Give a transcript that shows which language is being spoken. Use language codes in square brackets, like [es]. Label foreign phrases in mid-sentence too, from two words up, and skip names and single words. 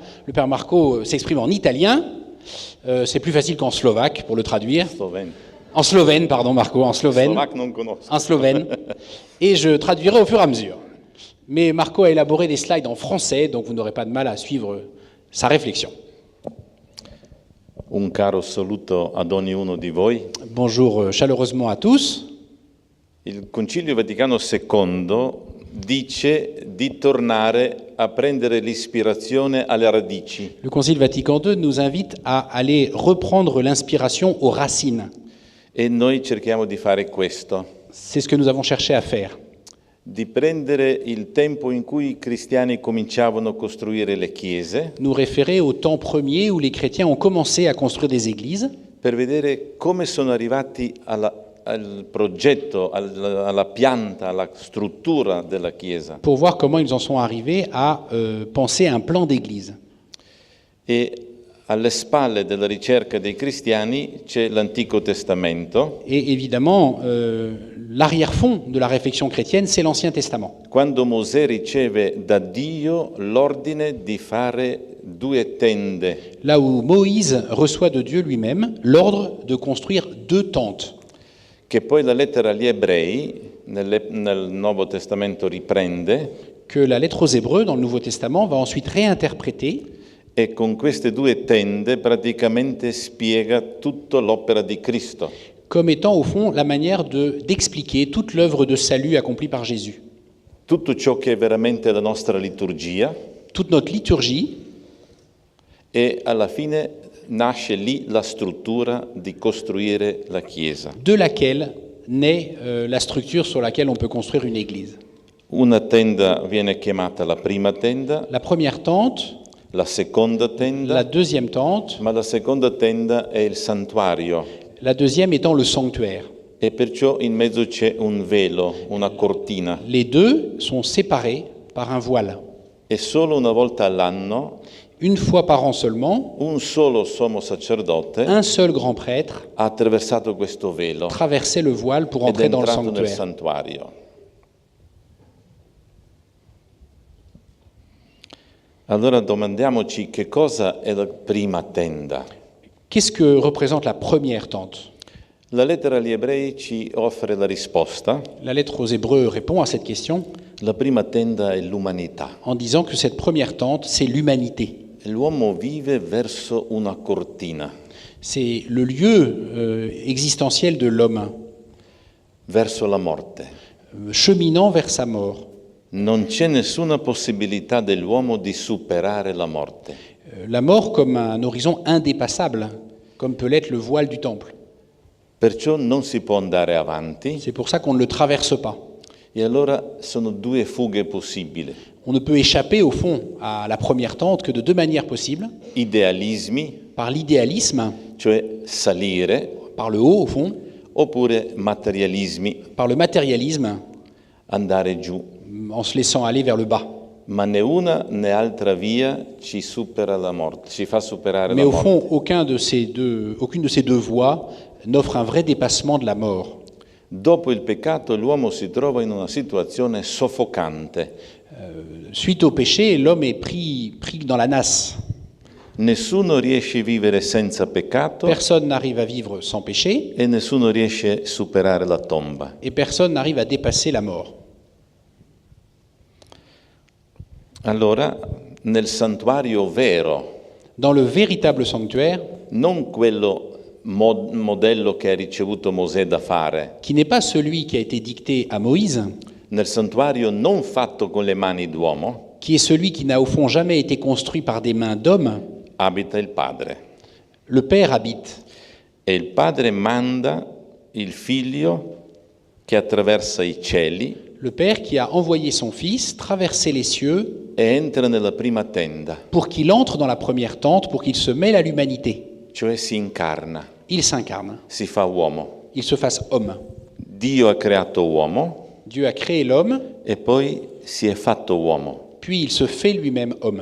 [fr] Le Père Marco s'exprime en italien. C'est plus facile qu'en slovaque, pour le traduire. En slovène, pardon, Marco, en slovène. En slovène. Et je traduirai au fur et à mesure. Mais Marco a élaboré des slides en français, donc vous n'aurez pas de mal à suivre sa réflexion. [it] Un caro saluto ad ognuno di voi. [fr] Bonjour chaleureusement à tous. [it] Il Concilio Vaticano II dice di tornare a prendere l'ispirazione alle radici. [fr] Le Concile Vatican II nous invite à aller reprendre l'inspiration aux racines. [it] E noi cerchiamo di fare questo. [fr] C'est ce que nous avons cherché à faire. [it] Di prendere il tempo in cui i cristiani cominciavano a costruire le chiese. [fr] Nous référer au temps premier où les chrétiens ont commencé à construire des églises. [it] Per vedere come sono arrivati al progetto, alla pianta, alla struttura della Chiesa. [fr] Pour voir comment ils en sont arrivés à penser un plan d'église. [it] E alle spalle della ricerca dei cristiani c'è l'Antico Testamento. [fr] Et évidemment, l'arrière-fond de la réflexion chrétienne, c'est l'Ancien Testament. [it] Quando Mosè riceve da Dio l'ordine di fare 2 tende. [fr] Là où Moïse reçoit de Dieu lui-même l'ordre de construire 2 tentes. [it] Che poi la lettera agli Ebrei nel Nuovo Testamento riprende. [fr] Que la lettre aux Hébreux dans le Nouveau Testament va ensuite réinterpréter. [it] E con queste 2 tende praticamente spiega tutta l'opera di Cristo. [fr] Comme étant au fond la manière d'expliquer toute l'œuvre de salut accomplie par Jésus. [it] Tutto ciò che è veramente la nostra liturgia. [fr] Toute notre liturgie. [it] E alla fine nasce lì la struttura di costruire la Chiesa. [fr] De laquelle naît la structure sur laquelle on peut construire une église. [it] Una tenda viene chiamata la prima tenda. [fr] La première tente. [it] La seconda tenda. [fr] La deuxième tente. [it] Ma la seconda tenda è il santuario. [fr] La deuxième étant le sanctuaire. [it] E perciò in mezzo c'è un velo, una cortina. [fr] Les deux sont séparés par un voile. [it] E solo una volta all'anno, [fr] une fois par an seulement, [it] un solo sommo sacerdote, [fr] un seul grand prêtre, [it] ha attraversato questo velo, [fr] traversait le voile pour entrer dans le sanctuaire. [it] Nel santuario. Allora domandiamoci che cosa è la prima tenda. [fr] Qu'est-ce que représente la première tente? [it] La lettera agli Ebrei ci offre la risposta. [fr] La lettre aux Hébreux répond à cette question. [it] La prima tenda è l'umanità. [fr] en disant que cette première tente, c'est l'humanité. [it] L'uomo vive verso una cortina, [fr] C'est le lieu existentiel de l'homme, [it] verso la morte. [fr] cheminant vers sa mort. [it] Non c'è nessuna possibilità dell'uomo di superare la morte. [fr] La mort comme un horizon indépassable, comme peut l'être le voile du temple. [it] Perciò non si può andare avanti [fr] C'est pour ça qu'on ne le traverse pas. [it] e allora sono due fughe possibili. [fr] On ne peut échapper au fond à la première tente que de deux manières possibles, [it] Idealismi, [fr] par l'idéalisme, [it] cioè salire, [fr] par le haut au fond, [it] oppure materialismi, [fr] par le matérialisme, [it] andare giù. [fr] en se laissant aller vers le bas. [it] Ma né una né altra via ci supera la morte, ci fa superare [fr] Mais [it] la [fr] au [it] morte. [fr] fond, aucune de ces deux voies n'offre un vrai dépassement de la mort. [it] Dopo il peccato l'uomo si trova in una situazione soffocante. [fr] Suite au péché, l'homme est pris dans la nasse. [it] Nessuno riesce a vivere senza peccato [fr] Personne n'arrive à vivre sans péché [it] e nessuno riesce a superare la tomba. [fr] et personne n'arrive à dépasser la mort. [it] Allora, nel santuario vero, [fr] Dans le véritable sanctuaire, [it] non quello modello che ha ricevuto Mosè da fare, [fr] qui n'est pas celui qui a été dicté à Moïse, [it] nel santuario non fatto con le mani d'uomo, [fr] qui est celui qui n'a au fond jamais été construit par des mains d'hommes, [it] abita il Padre. [fr] le Père habite. [it] E il Padre manda il Figlio che attraversa i cieli [fr] Le Père qui a envoyé son Fils traverser les cieux [it] e entra nella prima tenda, [fr] pour qu'il entre dans la première tente, pour qu'il se mêle à l'humanité. [it] cioè si incarna, [fr] Il s'incarne, [it] si fa uomo. [fr] il se fasse homme. [it] Dio ha creato uomo [fr] Dieu a créé l'homme, [it] e poi si è fatto uomo, [fr] puis il se fait lui-même homme.